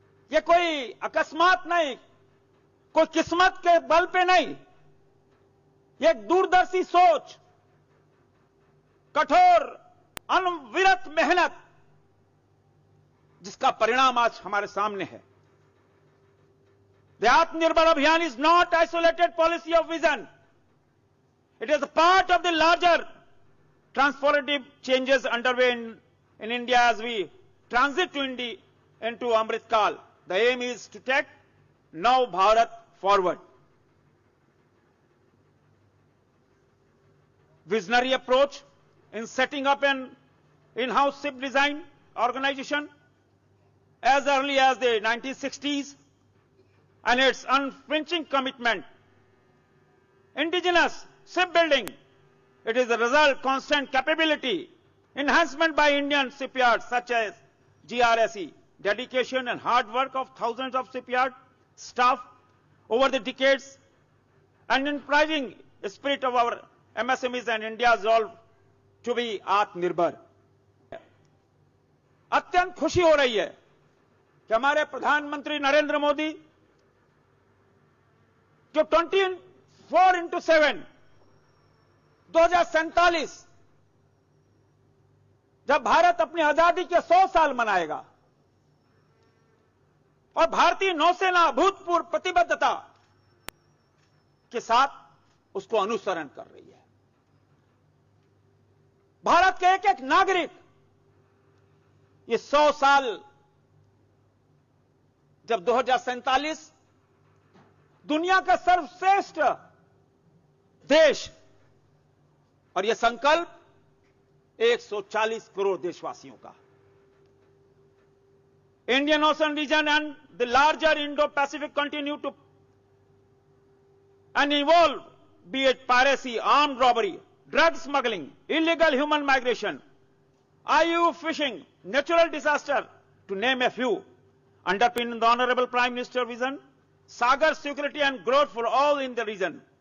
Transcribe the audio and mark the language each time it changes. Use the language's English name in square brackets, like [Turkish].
[Hindi] यह कोई अकस्मात नहीं, कोई किस्मत के बल पे नहीं, यह एक दूरदर्शी सोच, कठोर अनविरत मेहनत, जिसका परिणाम आज हमारे सामने है। [English] The Atmanirbhar Abhiyan is not isolated policy of vision. It is a part of the larger transformative changes underway in India as we transit into Amrit Kal. The aim is to take Nav Bharat forward. Visionary approach in setting up an in-house ship design organization as early as the 1960s, and its unflinching commitment. Indigenous shipbuilding, it is a result constant capability, enhancement by Indian shipyards such as GRSE, dedication and hard work of thousands of shipyard staff over the decades, and encouraging spirit of our MSMEs and India's resolve to be Atmanirbhar. [Hindi] अत्यंत खुशी हो रही है कि हमारे प्रधानमंत्री नरेंद्र मोदी जो 24/7 2047 जब भारत अपनी आजादी के 100 साल मनाएगा और भारतीय नौसेना अभूतपूर्व प्रतिबद्धता के साथ उसको अनुसरण कर रही है। भारत के एक एक नागरिक ये 100 साल जब 2047 दुनिया का सर्वश्रेष्ठ देश, और यह संकल्प 140 करोड़ देशवासियों का, [English] Indian Ocean region and the larger Indo-Pacific continue to and evolve, be it piracy, armed robbery, drug smuggling, illegal human migration, IUU fishing, natural disaster, to name a few, underpin the Honorable Prime Minister's vision, Sagar security and growth for all in the region.